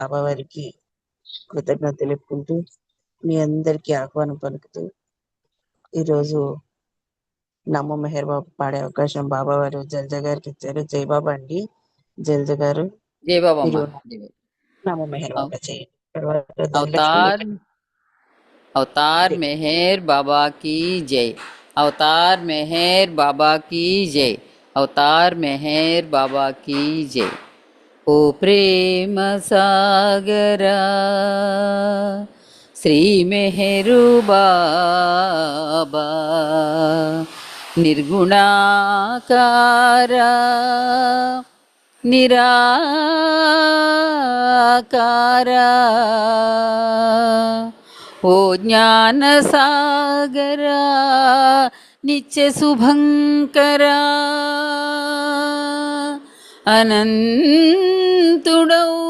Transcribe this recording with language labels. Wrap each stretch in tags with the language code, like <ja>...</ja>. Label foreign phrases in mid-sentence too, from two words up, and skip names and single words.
<te>బాబా వారికి కృతజ్ఞత తెలుపుకుంటూ మీ అందరికీ ఆహ్వానం పలుకుతూ ఈరోజు నమో మెహర్ బాబా పాడే అవకాశం బాబా వారు జల్జా గారికి ఇచ్చారు. జై బాబా అండి. జల్జా గారు జై బాబా అమ్మ. మీరు నమో మెహర్ బాబా చేయండి. తర్వాత ధనలక్ష్మి</te> <hi>अवतार अवतार मेहर बाबा की जय। अवतार मेहर बाबा की जय। अवतार मेहर बाबा की जय।</hi> <te>ఓ ప్రేమ సాగరా శ్రీ మెహరు బాబా నిర్గుణాకారా నిరాకారా ఓ జ్ఞాన సాగరా నిత్య శుభంకరా అనంతుడౌ</te>